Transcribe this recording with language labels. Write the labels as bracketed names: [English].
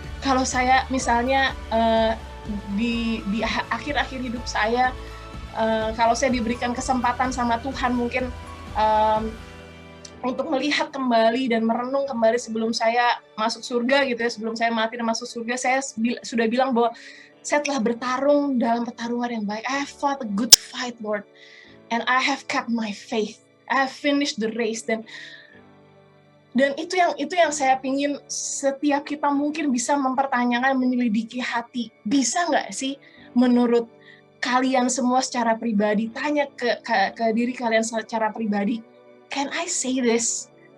[Indonesian] Kalau saya misalnya di akhir-akhir hidup saya, kalau saya diberikan kesempatan sama Tuhan mungkin untuk melihat kembali dan merenung kembali sebelum saya masuk surga gitu ya, sebelum saya mati dan masuk surga, saya sudah bilang bahwa saya telah bertarung dalam pertarungan yang baik. [English] I have fought a good fight, Lord, and I have kept my faith. I have finished the race. [Indonesian] Dan itu yang saya pingin setiap kita mungkin bisa mempertanyakan, menyelidiki hati. Bisa nggak sih menurut kalian semua secara pribadi, tanya ke diri kalian secara pribadi, [English] can I say this?